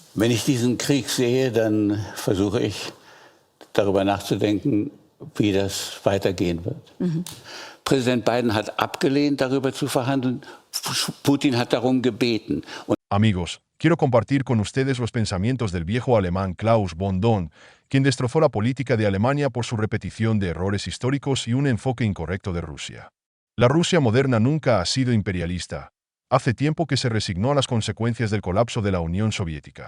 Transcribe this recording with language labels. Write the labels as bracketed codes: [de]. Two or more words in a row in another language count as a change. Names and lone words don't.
[de] Wenn ich diesen Krieg sehe, dann versuche ich darüber nachzudenken, wie das weitergehen wird. Präsident Biden hat abgelehnt, darüber zu verhandeln. Putin hat darum gebeten. [es] Amigos, quiero compartir con ustedes los pensamientos del viejo alemán Klaus von Dohn, quien destrozó la política de Alemania por su repetición de errores históricos y un enfoque incorrecto de Rusia. La Rusia moderna nunca ha sido imperialista. Hace tiempo que se resignó a las consecuencias del colapso de la Unión Soviética.